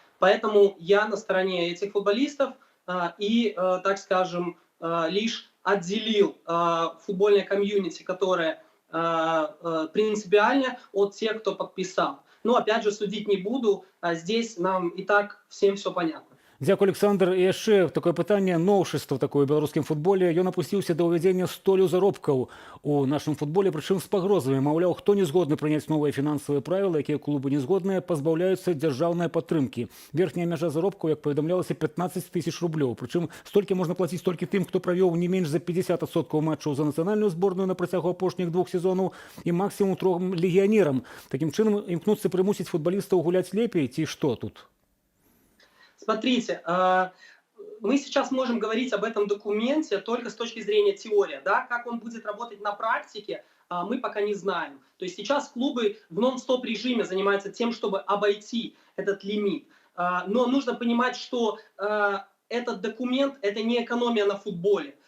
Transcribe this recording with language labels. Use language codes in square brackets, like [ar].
[ru] Поэтому я на стороне этих футболистов и, так скажем, лишь отделил футбольное комьюнити, которое принципиально от тех, кто подписал. Но опять же судить не буду, здесь нам и так всем все понятно. [be] Дзякуй, Александр. І яшчэ такое пытанне, новшества такое ў беларускім футболе. Ён апусціўся да ўвядзення столю заробкаў у нашым футболе, прычым з пагрозамі. Маўляў, хто не згодны прыняць новыя фінансавыя правілы, якія клубы не згодныя, пазбаўляюцца дзяржаўнай падтрымкі. Верхняя мяжа заробкаў, як паведамлялася, 15 000 рублёў. Прычым столькі можна плаціць толькі тым, хто правёў не менш за 50% матчаў за нацыянальную зборную на працягу апошніх 2 сезонаў і максімум 3 легіянерам. Такім чынам імкнуцца прымусіць футбалістаў гуляць лепей ці што тут? [ru] Смотрите, мы сейчас можем говорить об этом документе только с точки зрения теории. Да? Как он будет работать на практике, мы пока не знаем. То есть сейчас клубы в нон-стоп режиме занимаются тем, чтобы обойти этот лимит. Но нужно понимать, что этот документ – это не экономия на футболе.